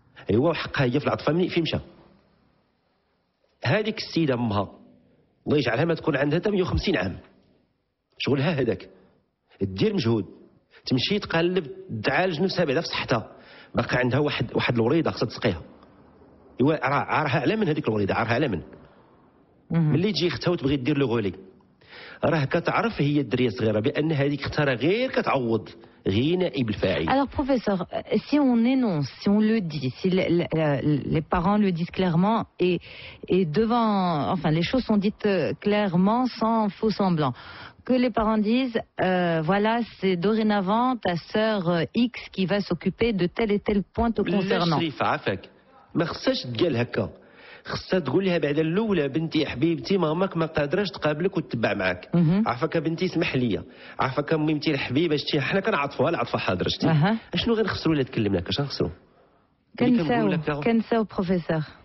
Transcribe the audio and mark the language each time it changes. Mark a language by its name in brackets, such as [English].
[Arabic] ايوا وحقها هي في العطفه في مشى. هذيك السيده امها الله يجعلها ما تكون عندها 150 عام، شغلها هذاك، دير مجهود تمشي تقلب تعالج نفسها بعدا في صحتها، باقي عندها واحد الوريضه خصها تسقيها. ايوا عارها على من هذيك الوريضه، عارها على من ملي تجي اختها وتبغي دير لو غولي راه كتعرف هي الدريه الصغيره بان هذيك اختها راه غير كتعوض غير نائب الفاعل. [French] Alors professeur, si on énonce, si on le dit, si les parents le disent clairement et devant, enfin les choses sont dites clairement sans faux semblant, que les parents disent voilà c'est dorénavant ta sœur X qui va s'occuper de tel et tel point te concernant. [Arabic] ما خصهاش تقال هكا، خصها تقول لها بعدا الاولى بنتي يا حبيبتي ماماك ما قادراش تقابلك وتتبع معاك. عافاك بنتي اسمح لي، عافاك ميمتي الحبيبه شتي حنا كنعطفوها العطفه حاضره شتي. اشنو غنخسروا الا تكلمنا اش غنخسروا؟ كنساو بروفيسور